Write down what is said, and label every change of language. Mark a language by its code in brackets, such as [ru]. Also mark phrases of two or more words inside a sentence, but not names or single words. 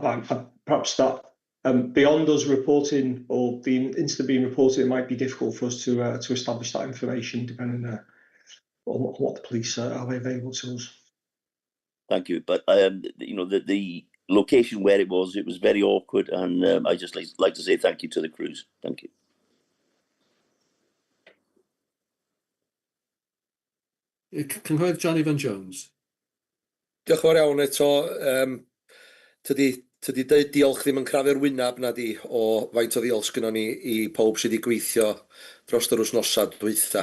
[en] But perhaps that beyond us reporting or the incident being reported, it might be difficult for us to establish that information, depending on what the police are available to us. Thank you. But the location where it was very awkward, and I just like to say thank you to the crews. Thank you. [cy] Cynghorydd John Ivan Jones. Diolch yn fawr iawn eto. Tydi deud diolch ddim yn crafu'r wyneb na di o faint o ddiolch sgynnon ni I pawb sydd wedi gweithio dros yr wythnosa dwytha.